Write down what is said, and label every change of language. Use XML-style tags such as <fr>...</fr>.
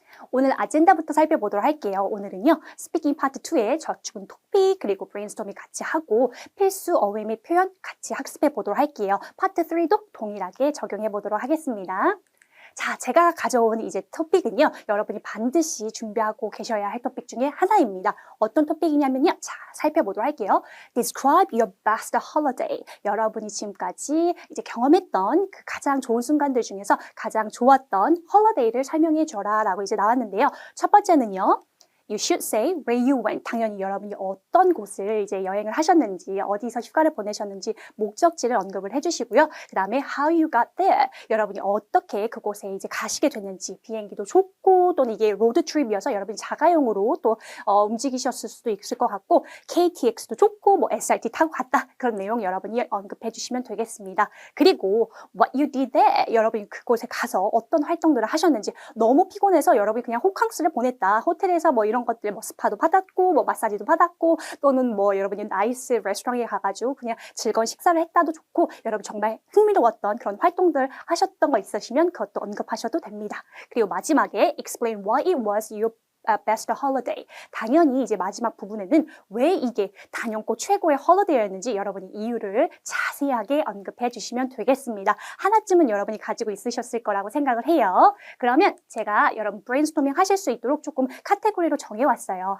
<ko>오늘 아젠다부터 살펴보도록 할게요. 오늘은요, 스피킹 파트 2의 저축은 토픽 그리고 브레인스토밍 같이 하고 필수 어휘 및 표현 같이 학습해 보도록 할게요. 파트 3도 동일하게 적용해 보도록 하겠습니다. 자, 제가 가져온 이제 토픽은요, 여러분이 반드시 준비하고 계셔야 할 토픽 중에 하나입니다. 어떤 토픽이냐면요, 자, 살펴보도록 할게요.</ko> <en>Describe your best holiday.</en> <ko>여러분이 지금까지 이제 경험했던 그 가장 좋은 순간들 중에서 가장 좋았던 홀리데이를 설명해 줘라 라고 이제 나왔는데요. 첫 번째는요,</ko> <en>You should say where you went.</en> <ko>당연히 여러분이 어떤 곳을 이제 여행을 하셨는지, 어디서 휴가를 보내셨는지 목적지를 언급을 해주시고요. 그 다음에</ko> <en>how you got there.</en> <ko>여러분이 어떻게 그곳에 이제 가시게 됐는지, 비행기도 좋고 또는 이게 로드 트립이어서 여러분이 자가용으로 또 움직이셨을 수도 있을 것 같고 KTX도 좋고 뭐 SRT 타고 갔다 그런 내용 여러분이 언급해 주시면 되겠습니다. 그리고</ko> <en>what you did there.</en> <ko>여러분이 그곳에 가서 어떤 활동들을 하셨는지 너무 피곤해서 여러분이 그냥 호캉스를 보냈다. 호텔에서 뭐 이런 것들 뭐 스파도 받았고 뭐 마사지도 받았고 또는 뭐 여러분이 나이스 레스토랑에 가가지고 그냥 즐거운 식사를 했다도 좋고 여러분 정말 흥미로웠던 그런 활동들 하셨던 거 있으시면 그것도 언급하셔도 됩니다. 그리고 마지막에</ko> <en>explain why it was your best holiday.</en> <ko>당연히 이제 마지막 부분에는 왜 이게 단연코 최고의 홀리데이였는지 여러분이 이유를 자세하게 언급해 주시면 되겠습니다. 하나쯤은 여러분이 가지고 있으셨을 거라고 생각을 해요. 그러면 제가 여러분 브레인스토밍 하실 수 있도록 조금 카테고리로 정해왔어요.</ko>